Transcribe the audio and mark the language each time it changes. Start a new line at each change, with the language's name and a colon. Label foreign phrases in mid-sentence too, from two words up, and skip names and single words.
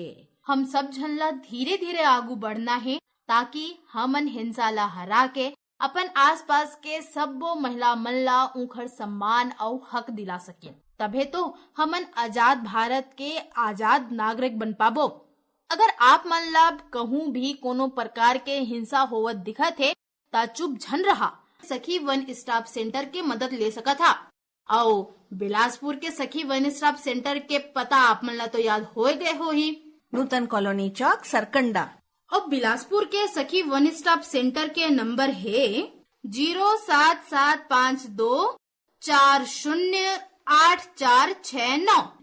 Chhattisgarhi: हम सब झन ला धीरे धीरे आगू बढ़ना है ताकि हमन हिंसा ला हरा के अपन आसपास के सबो महिला मन ला उखर सम्मान और हक दिला सके। तबे तो हमन आजाद भारत के आजाद नागरिक बन पाबो। अगर आप मन ला कहूँ भी कोनो प्रकार के हिंसा होवत दिखत है ता चुप झन रहा। सखी वन स्टॉप सेंटर के मदद ले सका था। और बिलासपुर के सखी वन स्टॉप सेंटर के पता आप मन ला तो याद हो गए हो ही, नूतन कॉलोनी चौक सरकंडा। और बिलासपुर के सखी वन स्टॉप सेंटर के नंबर है 07752408469